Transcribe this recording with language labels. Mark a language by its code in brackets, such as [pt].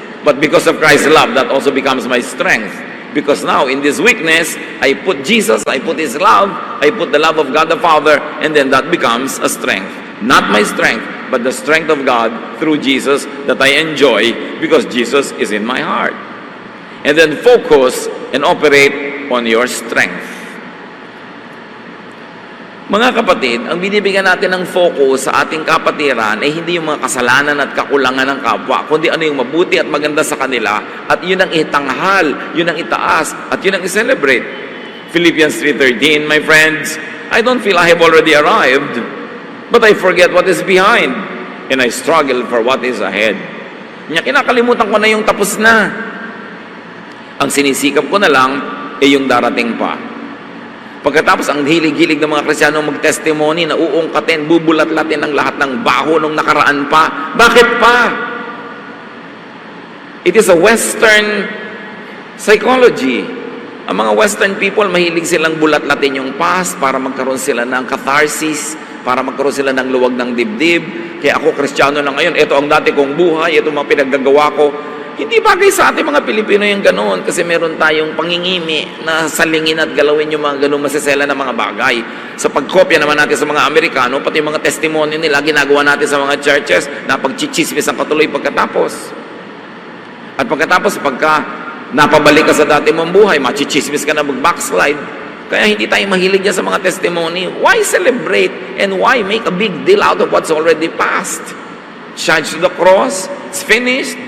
[en] But because of Christ's love, that also becomes my strength. Because now, in this weakness, I put Jesus, I put His love, I put the love of God the Father, and then that becomes a strength. Not my strength, but the strength of God through Jesus that I enjoy because Jesus is in my heart. And then focus and operate on your strength. [tl] Mga kapatid, ang binibigyan natin ng focus sa ating kapatiran ay hindi yung mga kasalanan at kakulangan ng kapwa, kundi ano yung mabuti at maganda sa kanila, at yun ang itanghal, yun ang itaas, at yun ang i-celebrate. [en] Philippians 3:13, my friends, I don't feel I have already arrived, but I forget what is behind, and I struggle for what is ahead. [tl] Kinakalimutan ko na yung tapos na. Ang sinisikap ko na lang ay yung darating pa. Pagkatapos ang hilig-hilig ng mga Kristiyano mag-testimony na uungkatin, bubulat-latin ang lahat ng baho nung nakaraan pa. Bakit pa? [en] It is a Western psychology. [tl] Ang mga Western people, mahilig silang bulat-latin yung past para magkaroon sila ng catharsis, para magkaroon sila ng luwag ng dibdib. Kaya ako, Kristiyano na ngayon, ito ang dati kong buhay, ito mga pinaggagawa ko. Hindi bagay sa ating mga Pilipino yung ganoon kasi meron tayong pangingimi na salingin at galawin yung mga ganoong masisela na mga bagay. Sa pagkopya naman natin sa mga Amerikano, pati yung mga testimony nila, ginagawa natin sa mga churches na pagchichismis ang katuloy pagkatapos. At pagkatapos, pagka napabalik ka sa dati mong buhay, machichismis ka na mag-backslide. Kaya hindi tayo mahilig dyan sa mga testimony. [en] Why celebrate and why make a big deal out of what's already past? Charge to the cross, it's finished.